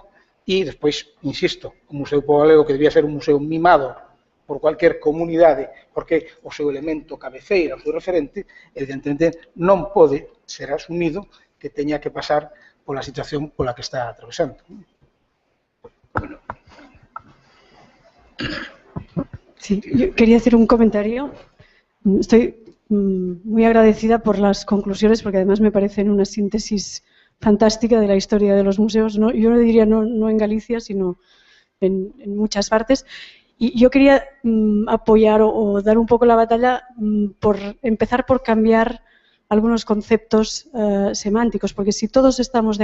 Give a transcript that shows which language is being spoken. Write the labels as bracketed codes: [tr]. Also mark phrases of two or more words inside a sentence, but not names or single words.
[gl] E, despois, insisto, o Museo do Pobo Galego, que debía ser un museo mimado por cualquier comunidade, porque o seu elemento cabeceira, o seu referente, evidentemente non pode ser asumido que teña que pasar pola situación pola que está atravesando. [es] Sí, yo quería hacer un comentario. Estoy muy agradecida por las conclusiones, porque además me parecen una síntesis fantástica de la historia de los museos. ¿No? Yo no diría no en Galicia, sino en muchas partes. Y yo quería apoyar o dar un poco la batalla por empezar por cambiar algunos conceptos semánticos, porque si todos estamos de